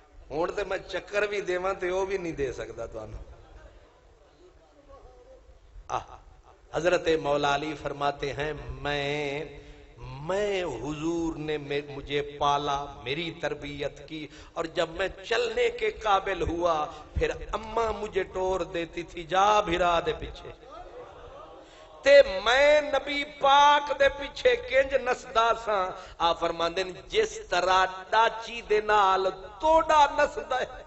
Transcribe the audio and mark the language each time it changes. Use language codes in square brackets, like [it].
[pa] ہون تے میں چکر بھی دیواں تے وہ بھی نہیں دے سکتا تانوں. [ur] حضرت مولا علی فرماتے ہیں میں حضور نے مجھے پالا میری تربیت کی اور جب میں چلنے کے قابل ہوا پھر اماں مجھے ٹور دیتی تھی [pa] جا بھرا دے پیچھے تے میں نبی پاک دے پیچھے کنج نسدا سا. آ فرماندے جس طرح ڈاچی دے نال توڑا نسدا ہے.